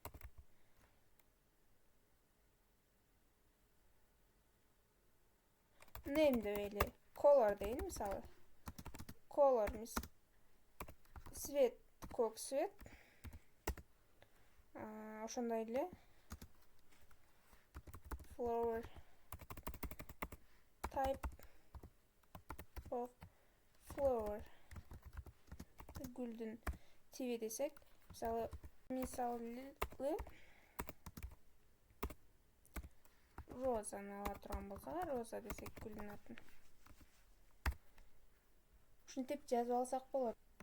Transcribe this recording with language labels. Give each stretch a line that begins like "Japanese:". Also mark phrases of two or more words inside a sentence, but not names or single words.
Kyrgyz: Name деп эле color дейин, мисалы color цвет, көк цвет.
English: Ошондой эле flower, type of flower,
Kyrgyz: гүлдүн тиби десек, мисалы розаны ала турган болсок, роза десек гүлдүн атын. Ушинтип жазып алсак болот.